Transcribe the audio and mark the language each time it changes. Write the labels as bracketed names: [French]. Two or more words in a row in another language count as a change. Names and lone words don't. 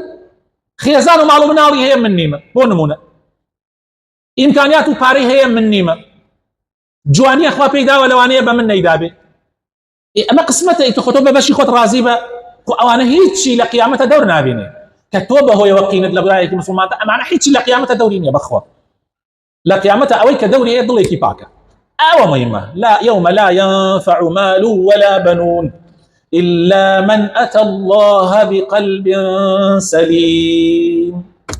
[Central Kurdish] خێزان و ماڵ و مناڵی هەیە من نیمە، بۆ نمونە ئیمکانیات و پارەی هەیە من نیمە، جوانیە خوا پێی داوە لەوانەیە بە من نەیدابێ. ئەمە قسمەتە، ئیتر خۆ تۆ بە بەشی خۆت ڕازی بە، ئەوانە هیچی لە قیامەتە دەور نابینێ کە تۆ بەهۆیەوە قینت لە برایەکی مسلمانتە، ئەمانە هیچی لە قیامەتە دەوری نییە بەخوا. لە قیامەتە ئەوەی کە دەوری هەیە دڵێکی پاکە. ئەوە مهمە. [Arabic] لا يوم لا ينفع مال ولا بنون إلا من أتى الله بقلب سليم.